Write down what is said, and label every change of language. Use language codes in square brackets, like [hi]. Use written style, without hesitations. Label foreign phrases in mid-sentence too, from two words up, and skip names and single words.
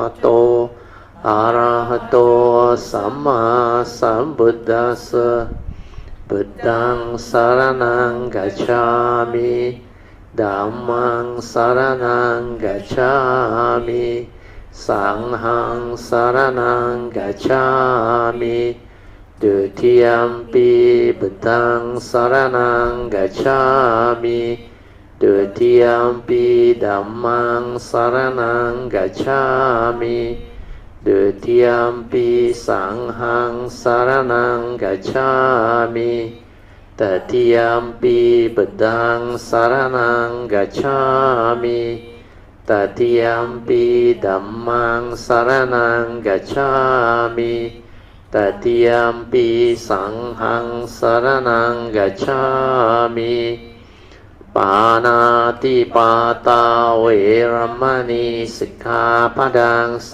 [pi] โตอะระหะโตสัมมาสัมพุทธัสสะ พุทธังสรณังกัจฉามิธัมมังสรณังกัจฉามิสังฆังสรณังกัจฉามิDutiyampi Buddhang Saranang Gacchami Dutiyampi Dhammang Saranang Gacchami Dutiyampi Sanghang Saranang Gacchami Tatiyampi Buddhang Saranang Gacchami Tatiyampi Dhammang Saranang Gacchami Tatiyampi Sanghang Saranang Gacchami Panati Pata Veramani Sikkhapadang